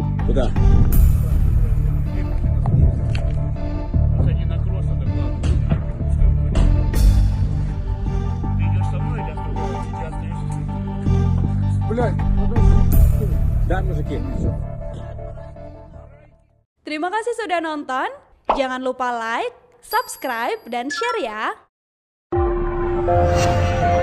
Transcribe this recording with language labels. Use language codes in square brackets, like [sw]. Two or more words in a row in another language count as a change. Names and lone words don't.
[ru] Куда? Не на кросс, а так ладно. Пускай будет. Ты идешь со мной или оставляешь? Я остаюсь. Блядь, подожди. Да, мужики. [id] Terima kasih sudah nonton. Jangan lupa like, subscribe, dan share ya.